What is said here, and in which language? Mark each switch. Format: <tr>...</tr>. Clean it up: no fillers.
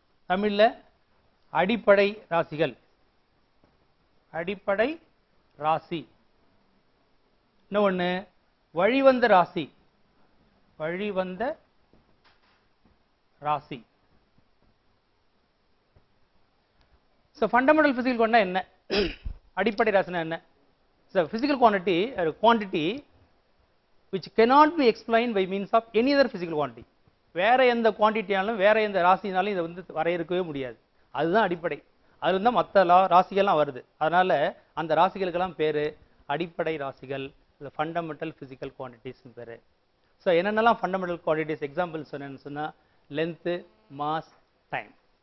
<ta>தமிழில் அடிப்படை ராசிகள், அடிப்படை ராசி. இன்னொன்று வழிவந்த ராசி, வழிவந்த ராசி. ஸோ ஃபண்டமெண்டல் பிசிக்கல் குவான்டிட்டி என்ன, அடிப்படை ராசினா என்ன?</ta> <en>So physical quantity quantity which cannot be explained by means of any other physical quantity.</en> <ta>வேற எந்த குவான்டிட்டியாலும் வேற எந்த ராசினாலும் இதை வந்து வரையறுக்கவே முடியாது. அதுதான் அடிப்படை. அது தான் மற்ற ராசிகள்லாம் வருது. அதனால அந்த ராசிகளுக்கெல்லாம் பேரு அடிப்படை ராசிகள், ஃபண்டமெண்டல் பிசிக்கல் குவான்டிட்டிஸ் பேரு. ஸோ என்னென்னலாம் ஃபண்டமெண்டல் குவான்டிட்டிஸ் எக்ஸாம்பிள் சொன்னேன்னு சொன்னால் லென்த்து, மாஸ், டைம்.</ta>